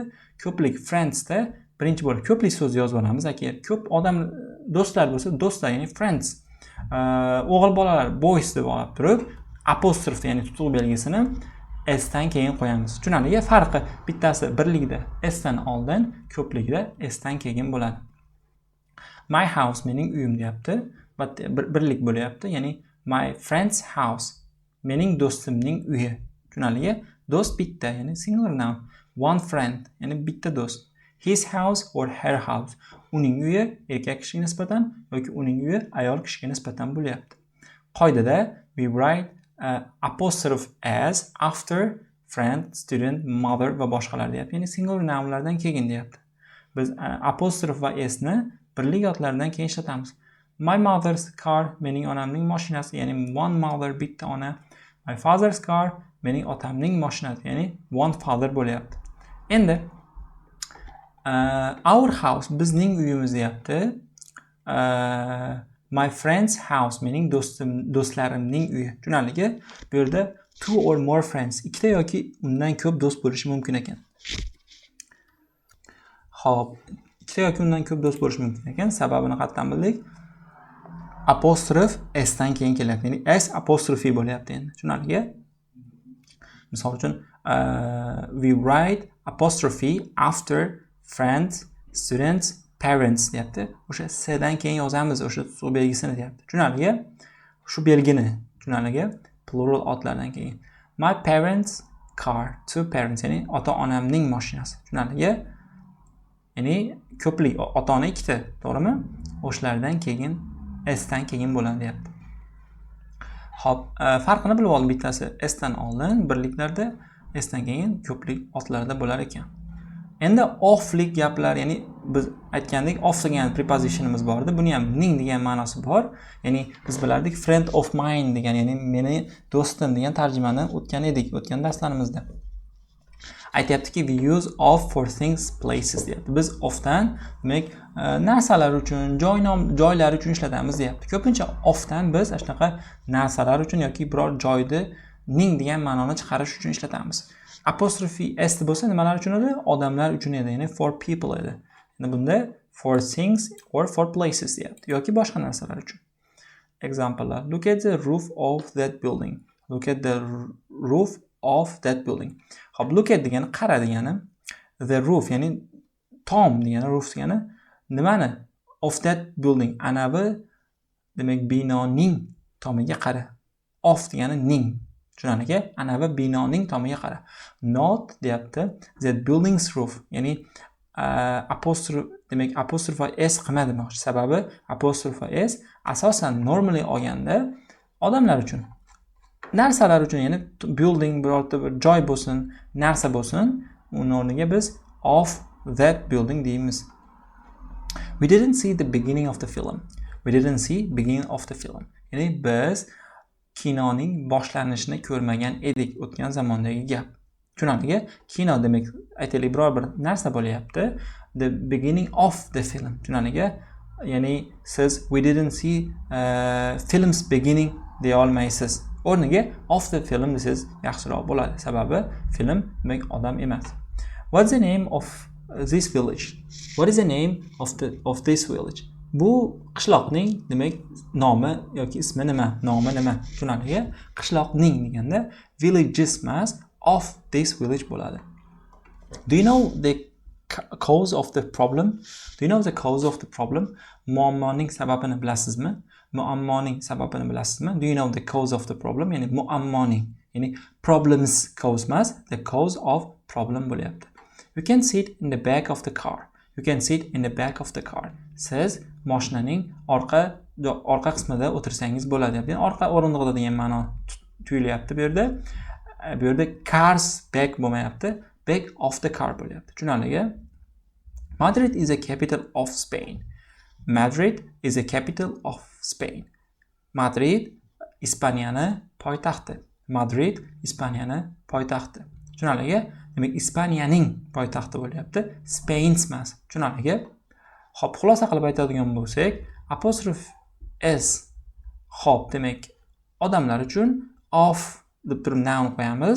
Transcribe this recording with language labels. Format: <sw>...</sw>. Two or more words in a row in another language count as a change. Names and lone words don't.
<uz>Ko'plik friendsda birinchi bo'lib ko'plik so'z yozib olamiz. Agar ko'p odam do'stlar bo'lsa, do'stlar, ya'ni friends. O'g'il bolalar boys deb olib turib, apostrof, ya'ni tutuq belgisini s dan keyin qo'yamiz. Tushunarli? Farqi bittasi birlikda s dan oldin, ko'plikda s dan keyin bo'ladi.</uz> <en>My house</en> <uz>mening uyim deyapti. Birlik bo'lyapti, ya'ni</uz> <en>my friend's house</en> <uz>mening do'stimning uyi. Tushunarli? Do'st bitta, ya'ni</uz> <en>singular noun. One friend,</en> <uz>ya'ni bitta do'st.</uz> <en>His house or her house.</en> <uz>Uning uyi erkak kishiga nisbatan yoki uning uyi ayol kishiga nisbatan bo'lyapti.</uz> <en>Qoidada we write apostrophe s after friend, student, mother</en> <uz>va boshqalar deyapti. Ya'ni</uz> <en>singular nounlardan</en> <uz>keyin deyapti. Biz apostrophe va s ni birlik otlardan keyin ishlatamiz.</uz> <en>My mother's car</en> <uz>mening onamning mashinasi, ya'ni</uz> <en>one mother</en> <uz>bitta ona.</uz> <en>My father's car</en> <uz>mening otamning mashinasi, ya'ni</uz> <en>one father</en> <uz>bo'lyapti. Endi</uz> <en>our house</en> <uz>bizning uyimiz deyapti.</uz> <en>My friend's house</en> <uz>mening do'stlarimning uyi. Tushunarli? Bu yerda</uz> <en>two or more friends,</en> <uz>ikkita yoki undan ko'p do'st bo'lishi mumkin ekan. Xo'p, ikkita yoki undan ko'p do'st bo'lishi mumkin ekan. Sababini qayerdan bildik? Apostrof s dan keyin kelyapti. Ya'ni s apostrophe bo'lyapti endi. Tushunarli? Misol uchun</uz> <en>we write apostrophe after friends, students, parents deyapti.</en> <uz>O'sha s dan keyin yozamiz, o'sha tutuq belgisini deyapti. Tushunarli? Shu belgini, tushunarli? Plural otlardan keyin.</uz> <en>My parents car, two parents,</en> <uz>ya'ni ota-onamning mashinasi. Tushunarli? Ya'ni ko'plik, ota-ona ikkita, to'g'rimi? O'shalardan keyin s dan keyin bo'ladi deyapti. Xo'p, farqini bilib oldik. Bittasi s dan oldin, birliklarda s dan keyin, ko'plik otlarda bo'lar ekan. Endi offlik gaplar, ya'ni biz aytgandik off degan prepositionimiz bor edi. Buni ham ning degan ma'nosi bor. Ya'ni biz bilardik</uz> <en>friend of mine</en> <uz>degan, ya'ni meni do'stim degan tarjimani o'tgan edik, o'tgan darslarimizda.</uz> <en>Aytayaptiki we use of for things, places deyapti.</en> <uz>Biz ofdan demak narsalar uchun, joylar uchun ishlatamiz deyapti. Ko'pincha ofdan biz shunaqa narsalar uchun yoki biror joyni ning degan ma'noni chiqarish uchun ishlatamiz. Apostrophe s bo'lsa nimalar uchun edi? Odamlar uchun edi, ya'ni</uz> <en>for people</en> <uz>edi. Endi bunda</uz> <en>for things or for places</en> <uz>deyapti yoki boshqa narsalar uchun. Examplelar.</uz> <en>Look at the roof of that building. Look at the roof of that building.</en> <uz>Xo'p,</uz> <en>look at</en> <uz>degani qara degani,</uz> <en>the roof</en> <uz>ya'ni tom degani, roof degani nimani?</uz> <en>Of that building.</en> <uz>Anavi demak binoning tomiga qara. Of degani ning. Tushunarli? Anavi binoning tomiga qara.</uz> <en>Not deyapti that building's roof,</en> <uz>ya'ni apostrophe demak apostrophe s qilma demoqchi. Sababi apostrophe s asosan normally olganda odamlar uchun, narsalar uchun, ya'ni building birorta bir joy bo'lsin, narsa bo'lsin, uning o'rniga biz</uz> <en>of that building</en> <uz>deymiz.</uz> <en>We didn't see the beginning of the film. We didn't see beginning of the film.</en> <uz>Ya'ni biz kinoning boshlanishini ko'rmagan edik, o'tgan zamondagi gap. Tushunarli? Kino demak aytaylik biror bir narsa bo'lyapti.</uz> <en>The beginning of the film.</en> <uz>Tushunarli? Ya'ni siz</uz> <en>we didn't see film's beginning</en> <uz>deya olmaysiz. O'rniga</uz> <en>of the film</en> <uz>desangiz yaxshiroq bo'ladi. Sababi film demak odam emas.</uz> <en>What's the name of this village? What is the name of this village?</en> <uz>Bu qishloqning demak nomi yoki ismi nima? Nomi nima? Tushunarli? Qishloqning deganda villages emas,</uz> <en>of this village</en> <uz>bo'ladi.</uz> <en>Do you know the cause of the problem? Do you know the cause of the problem?</en> <uz>Muammoning sababini bilasizmi? Muammoning sababini bilasizmi?</uz> <en>Do you know the cause of the problem?</en> <uz>Ya'ni muammoning, ya'ni</uz> <en>problems cause</en> <uz>emas,</uz> <en>the cause of problem</en> <uz>bo'lyapti.</uz> <en>You can sit in the back of the car. You can sit in the back of the car.</en> <uz>Siz mashinaning orqa qismida o'tirsangiz bo'ladi. Ya'ni orqa o'rindig'ida degan ma'no tuyulyapti bu yerda. Bu yerda</uz> <en>cars back</en> <uz>bo'lmayapti.</uz> <en>Back of the car bo'lyapti.</en> <uz>Tushunarli?</uz> <en>Madrid is a capital of Spain. Madrid is a capital of Spain.</en> <uz>Madrid Ispaniyani poytaxti. Madrid Ispaniyani poytaxti. Tushunarli? Demak, Ispaniyaning poytaxti bo'lyapti. Spain emas. Tushunarli? Xo'p, xulosa qilib aytadigan bo'lsak, apostrophe s xo'p, demak, odamlar uchun of deb turib noun qo'yamiz.</uz>